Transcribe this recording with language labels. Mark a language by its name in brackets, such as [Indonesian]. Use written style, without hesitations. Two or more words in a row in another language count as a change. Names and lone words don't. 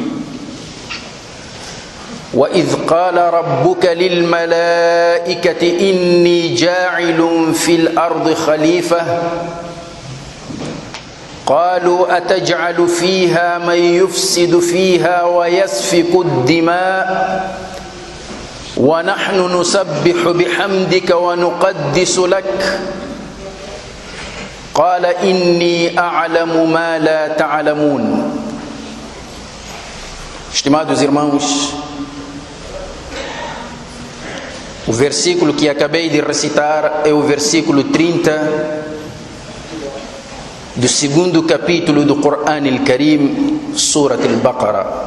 [Arabic] وإذ قال ربك للملائكة إني جاعل في الأرض خليفة قالوا أتجعل فيها من يفسد فيها ويسفك الدماء ونحن نسبح بحمدك ونقدس لك قال إني أعلم ما لا تعلمون. [Portuguese] Estimados irmãos, o versículo que acabei de recitar é o versículo 30 do segundo capítulo do Corão Al-Karim, Surat Al-Baqarah.